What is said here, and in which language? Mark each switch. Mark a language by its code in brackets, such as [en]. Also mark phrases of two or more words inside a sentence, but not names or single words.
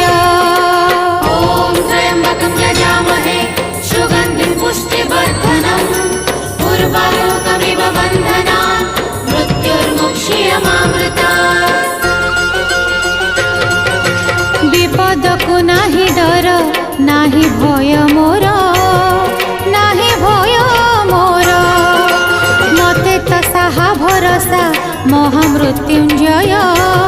[sa] ओम त्र्यंबकं यजामहे सुगन्धिं पुष्टिवर्धनम् उर्वारुकमिव बन्धनान् मृत्युर्मुक्षीयमामृतात्। [or] ବିପଦ କୁ ନାହିଁ ଡର ନାହିଁ ଭୟ ମୋର ନାହିଁ ଭୟ ମୋର ମତେ ତ ସାହା ଭରସା ମହାମୃତ୍ୟୁଞ୍ଜୟ